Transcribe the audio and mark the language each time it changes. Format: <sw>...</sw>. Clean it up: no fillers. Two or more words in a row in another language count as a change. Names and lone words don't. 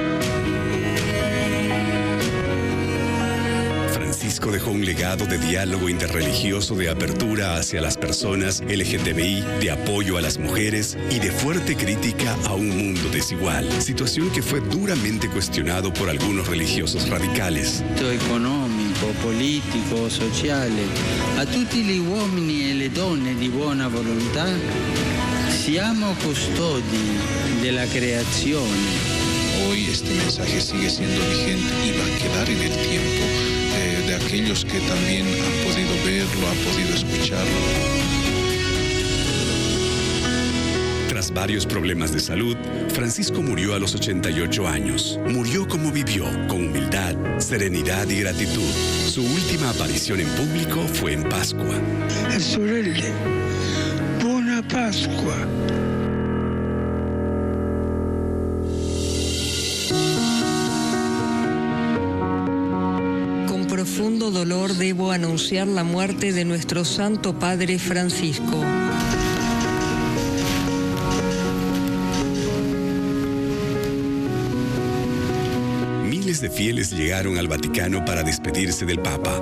<es>Francisco dejó un legado de diálogo interreligioso, de apertura hacia las personas LGTBI, de apoyo a las mujeres y de fuerte crítica a un mundo desigual, situación que fue duramente cuestionado por algunos religiosos radicales.</es> <it>Económico, politico, sociale, a tutti gli uomini e le donne di buona volontà, siamo custodi della creazione.</it> <es>Hoy este mensaje sigue siendo vigente y va a quedar en el tiempo de aquellos que también han podido verlo, han podido escucharlo. Tras varios problemas de salud, Francisco murió a los 88 años. Murió como vivió, con humildad, serenidad y gratitud. Su última aparición en público fue en Pascua.</es> <it>Sorelle, buona Pascua.</it> <es>Con profundo dolor debo anunciar la muerte de nuestro Santo Padre Francisco. Miles de fieles llegaron al Vaticano para despedirse del Papa.</es>